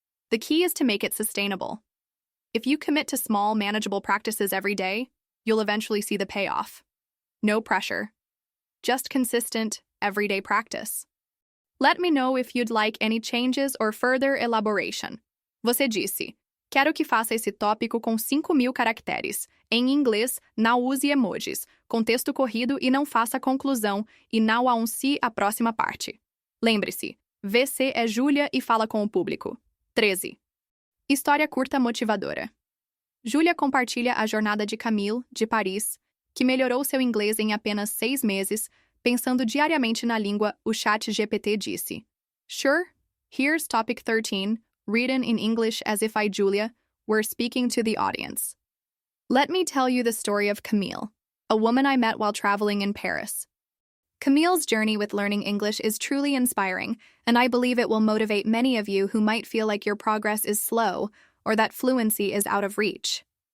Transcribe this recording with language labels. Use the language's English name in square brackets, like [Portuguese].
[English] The key is to make it sustainable. If you commit to small, manageable practices every day, you'll eventually see the payoff. No pressure. Just consistent, everyday practice. Let me know if you'd like any changes or further elaboration. [Portuguese] Você disse: quero que faça esse tópico com 5.000 caracteres. Em inglês, não use emojis, contexto corrido e não faça conclusão, e não anuncie a próxima parte. Lembre-se, VC é Júlia e fala com o público. 13. História curta motivadora. Júlia compartilha a jornada de Camille, de Paris, que melhorou seu inglês em apenas 6 meses, pensando diariamente na língua. O chat GPT disse: [English] Sure, here's topic 13, written in English as if I, Julia, were speaking to the audience. Let me tell you the story of Camille, a woman I met while traveling in Paris. Camille's journey with learning English is truly inspiring, and I believe it will motivate many of you who might feel like your progress is slow or that fluency is out of reach.